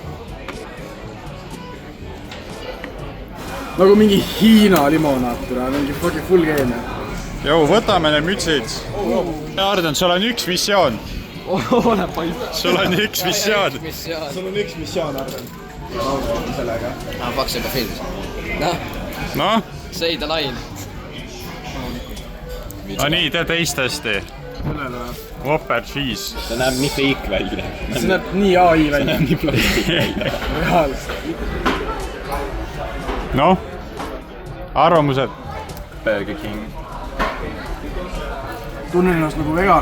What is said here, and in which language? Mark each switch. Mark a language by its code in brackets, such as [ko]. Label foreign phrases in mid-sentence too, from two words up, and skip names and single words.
[et] Nagu mingi Hiina limonaad, mingi [en] fucking full game. [et] Jou, võtame need mütsid. Arden, sul on üks missioon. Ole paip. Sul on üks missioon. Sul on üks missioon, Arden. Sellega. Paks juba filmis. Noh? [en] Say the line. [et] No nii, tee teist hästi. Whopper cheese. See näeb nii fake välja. See näeb nii AI välja. Nii plastik välja. Reaalselt. Noh? Arvamused? Burger King. Tunnen ennast nagu vegan.